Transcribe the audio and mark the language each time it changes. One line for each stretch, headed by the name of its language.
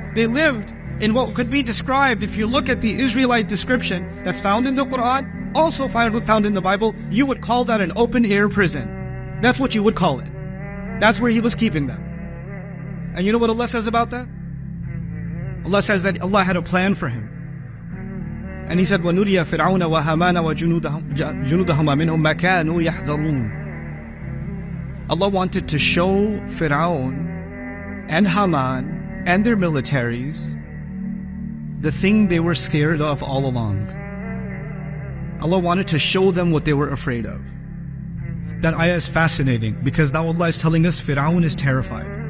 English: They lived in what could be described, if you look at the Israelite description that's found in the Quran, also found in the Bible, you would call that an open-air prison. That's what you would call it. That's where he was keeping them. And you know what Allah says about that? Allah says that Allah had a plan for him. And He said,
Arabic: وَنُرِيَ فِرْعَوْنَ وَهَامَانَ وَجُنُودَهُمَا مِنْهُمْ مَا كَانُوا يَحْذَرُونَ.
English: Allah wanted to show Firaun and Haman and their militaries the thing they were scared of all along. Allah wanted to show them what they were afraid of. That ayah is fascinating because now Allah is telling us Firaun is terrified.